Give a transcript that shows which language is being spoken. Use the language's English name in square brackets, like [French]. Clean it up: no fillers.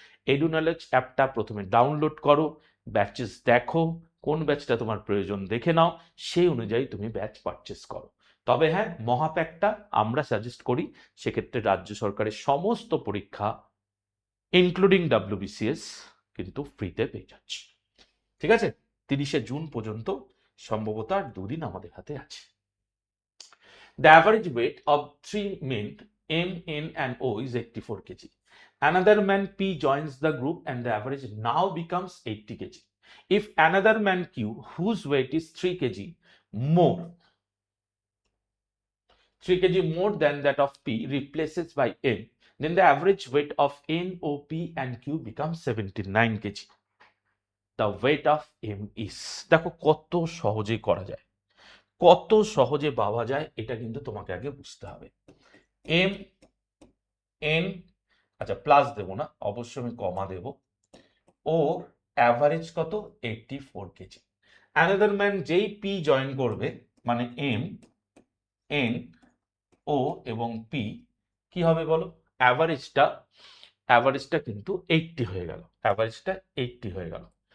[Bangla] এডুনলেজ অ্যাপটা প্রথমে ডাউনলোড করো, ব্যাচেস দেখো, কোন ব্যাচটা তোমার প্রয়োজন দেখে নাও, সেই অনুযায়ী তুমি ব্যাচ পারচেস করো। তবে হ্যাঁ, মহাপ্যাকটা আমরা সাজেস্ট করি, সেক্ষেত্রে রাজ্য সরকারের সমস্ত পরীক্ষা ইনক্লুডিং WBCS কিন্তু ফ্রিতে পেয়ে যাচ্ছি। ঠিক আছে, 30শে জুন পর্যন্ত সম্ভবত আর 2 দিন আমাদের হাতে আছে। [English] The average weight of 3 men, M, N, and O, is 84 kg. Another man P joins the group and the average now becomes 80 kg. If another man Q, whose weight is 3 kg more, 3 kg more than that of P, replaces by N, then the average weight of N, O, P, and Q becomes 79 kg. The weight of M is, [Bangla] দেখো কত সহজে করা যায়, কত সহজে পাওয়া যায়, এটা কিন্তু তোমাকে আগে বুঝতে হবে। এম এন, আচ্ছা প্লাস দেবো না, অবশ্যই আমি কমা দেব। ও অ্যাভারেজ কত, 84 কেজি। অ্যানাদার ম্যান যেই পি জয়েন করবে, মানে এম, এন, ও এবং পি, কি হবে বলো, অ্যাভারেজটা কিন্তু 80 হয়ে গেল, অ্যাভারেজটা 80 হয়ে গেল।